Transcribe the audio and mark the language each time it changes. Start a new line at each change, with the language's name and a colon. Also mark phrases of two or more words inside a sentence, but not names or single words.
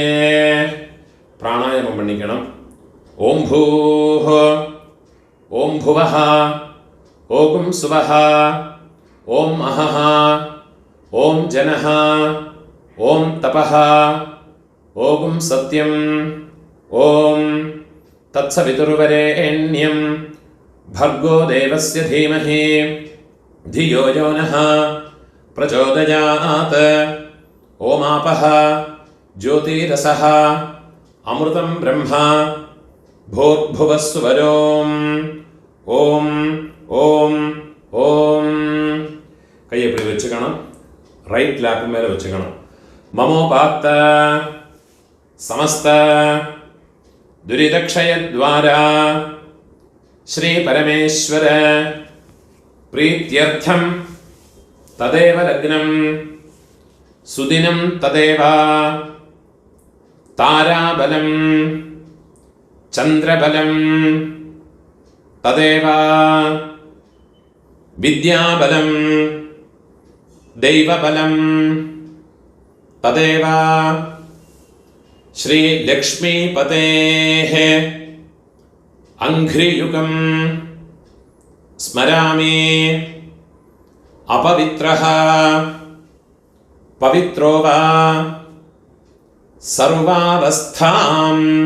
Tamil: பிராணாயாமம் பண்ணிக்கணும்.
Sanskrit: ओम् भूः, ओम् भुवः, ओम् सुवः, ओम् महः, ओम् जनः, ओम् तपः, ओम् सत्यम्, ओम् तत्सवितुर्वरेण्यम् भर्गो देवस्य धीमहि धियो यो नः प्रचोदयात्. ओमापः ज्योतिरसः अमृतं ब्रह्मा भूर्भुवः सुवरोम्. ओम् ओम् ओम्.
Tamil: கையை இப்படி வச்சுக்கணும்.
English: right lap
Tamil: மேலே வச்சுக்கணும்.
Sanskrit: ममोपात्त समस्त दुरितक्षयद्वारा श्री परमेश्वर प्रीत्यर्थं तदेव लग्नं सुदिनं तदेव ताराबलं चन्द्रबलं तदेव विद्याबलं दैवबलं തദേവ ശ്രീലക്ഷ്മീപതേഃ അംഘ്രിയുഗം സ്മരാമി. അപവിത്രഃ പവിത്രോ വാ സർവാവസ്ഥാം